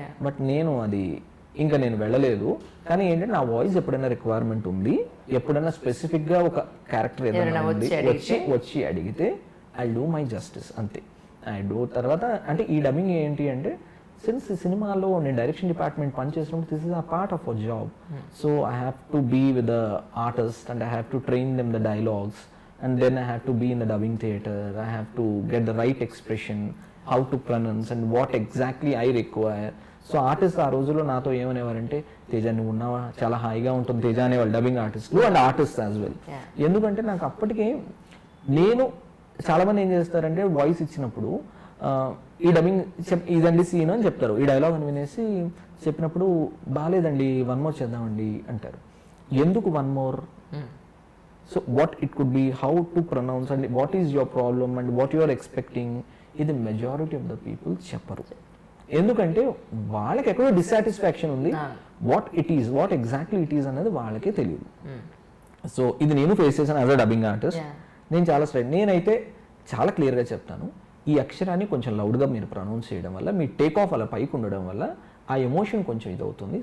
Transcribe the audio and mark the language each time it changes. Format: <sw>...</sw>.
<te>But నేను అది ఇంకా నేను వెళ్ళలేదు. కానీ ఏంటంటే నా వాయిస్ ఎప్పుడైనా రిక్వైర్మెంట్ ఉంది, ఎప్పుడైనా స్పెసిఫిక్గా ఒక క్యారెక్టర్ ఏదైనా వచ్చి అడిగితే</te> <en>I do my justice</en> <te>అంతే. I do. తర్వాత అంటే ఈ డబ్బింగ్ ఏంటి అంటే, సిన్స్ ఈ సినిమాలో నేను డైరెక్షన్ డిపార్ట్మెంట్ పనిచేసినప్పుడు</te> <en>This is a part of a job. So I have to be with the artist and I have to train them the dialogues. And then I have to be in the dubbing theatre. I have to get the right expression, how to pronounce and what exactly I require.</en> <te>So artist ఆ రోజుల్లో నాతో ఏమనేవారంటే, తేజ నువ్వు ఉన్నావా, చాలా హాయిగా ఉంటుంది తేజ అనేవాళ్ళు dubbing ఆర్టిస్టులు</te> <en>And artist as well.</en> <te>ఎందుకంటే నాకు అప్పటికే నేను చాలామంది ఏం చేస్తారంటే వాయిస్ ఇచ్చినప్పుడు ఈ డబ్బింగ్ ఇదండి సీన్ అని చెప్తారు, ఈ డైలాగ్ అని వినేసి చెప్పినప్పుడు బాగాలేదండి 1 more చేద్దామండి అంటారు. ఎందుకు 1 more?</te> <en>So what it could be, how to pronounce and what is your problem and what you are expecting,</en> <te>ఇది మెజారిటీ ఆఫ్ ద పీపుల్ చెప్పరు. ఎందుకంటే వాళ్ళకి ఎక్కడో డిస్సాటిస్ఫాక్షన్ ఉంది,</te> <en>what exactly it is</en> <te>అనేది వాళ్ళకే తెలియదు. సో ఇది నేను ఫేస్ చేశాను యాజ్ అ డబ్బింగ్ ఆర్టిస్ట్. నేను చాలా నేనైతే చాలా క్లియర్గా చెప్తాను, ఈ అక్షరాన్ని కొంచెం లౌడ్గా మీరు ప్రొనౌన్స్ చేయడం వల్ల, మీ టేక్ ఆఫ్ అలా పైకి ఉండడం వల్ల ఆ ఎమోషన్ కొంచెం ఇదవుతుంది.</te>